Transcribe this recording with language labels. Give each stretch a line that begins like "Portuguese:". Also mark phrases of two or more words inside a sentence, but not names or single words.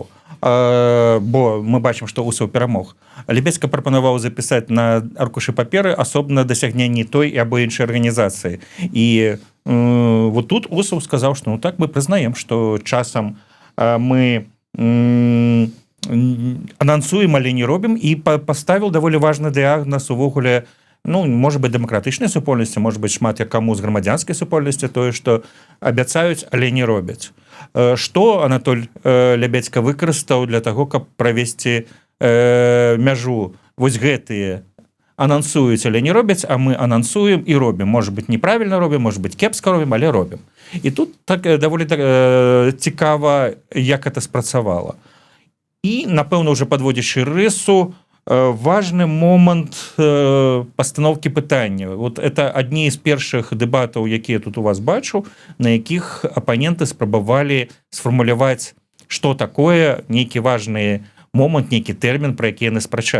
Belarusian: Бо мы бачым, што Усаў перамог. Лябедзька прапанаваў запісаць на аркушы паперы асобна дасягненні той або іншай арганізацыі. І вот тут Усаў сказаў, што так мы прызнаем, што часам мы анансуем, але не робім, і паставіў даволі важны дыягназ увогуле,
Russian: может быть,
Belarusian: дэмакратычнай супольнасці,
Russian: может быть,
Belarusian: шмат як каму з грамадзянскай супольнасці, тое, што абяцаюць, але не робяць. Што Анатоль Лябедзька выкарыстаў для таго, каб правесці мяжу? Вось гэтыя анансуюць, але не робяць, а мы анансуем і робім.
Russian: Может быть,
Belarusian: неправільна робім,
Russian: может быть,
Belarusian: кепска робім, але робім. І тут так даволі цікава, як это спрацавала. І, напэўна, уже падводзячы рысу, важны момант пастаноўкі пытання.
Russian: Вот это
Belarusian: адні з першых дэбатаў, якія тут у вас бачу, на якіх апаненты спрабавалі сфармуляваць, што такое нейкі важны момант, нейкі тэрмін, пра які яны спрачаюцца.